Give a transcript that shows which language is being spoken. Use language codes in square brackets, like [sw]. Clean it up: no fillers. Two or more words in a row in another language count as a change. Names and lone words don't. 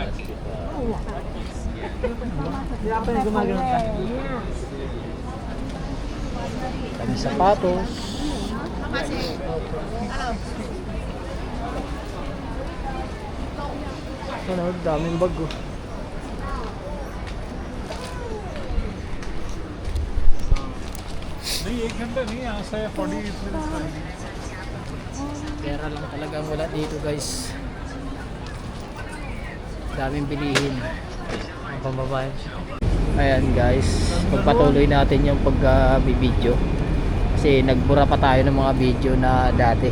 [tl] Hindi ako pa gumagano'n ka. Kami sapatos. Ano, daming bag oh. [hi] नहीं 1 घंटा नहीं यहाँ से 40 मिनट [tl] Pera lang talaga ang wala dito guys. Daming bilihin. Ang pambabae. Ayan guys, pagpatuloy natin yung pag-video kasi nagbura pa tayo ng mga video na dati.